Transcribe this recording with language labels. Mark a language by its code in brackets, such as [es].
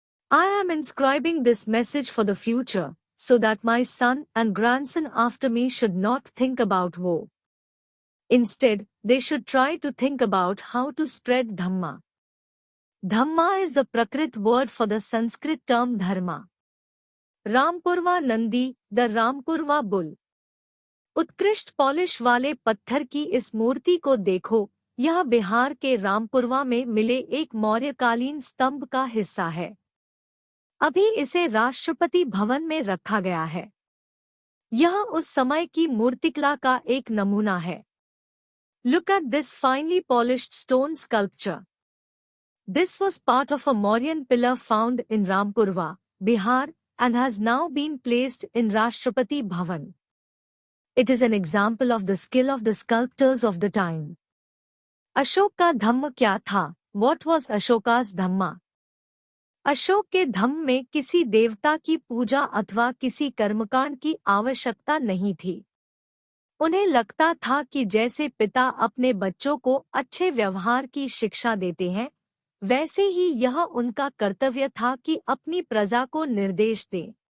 [en] I am inscribing this message for the future, so that my son and grandson after me should not think about war. Instead, they should try to think about how to spread Dhamma. Dhamma is the Prakrit word for the Sanskrit term Dharma. [hi] Rampurwa Nandi, [en] The Rampurva bull. [hi] उत्कृष्ट polish वाले पत्थर की इस मूर्ति को देखो, यह बिहार के रामपुरवा में मिले एक मौर्यकालीन स्तंभ का हिस्सा है। अभी इसे राष्ट्रपति भवन में रखा गया है। यह उस समय की मूर्तिकला का एक नमूना है। [en] Look at this finely polished stone sculpture. This was part of a Mauryan pillar found in Rampurva, Bihar, and has now been placed in Rashtrapati Bhavan. It is an example of the skill of the sculptors of the time. [hi] Ashok का धम्म क्या था? [en] What was Ashoka's Dhamma? [hi] Ashok के धम्म में किसी देवता की पूजा अथवा किसी कर्मकांड की आवश्यकता नहीं थी। उन्हें लगता था कि जैसे पिता अपने बच्चों को अच्छे व्यवहार की शिक्षा देते हैं, वैसे ही यह उनका कर्तव्य था कि अपनी प्रजा को निर्देश दें।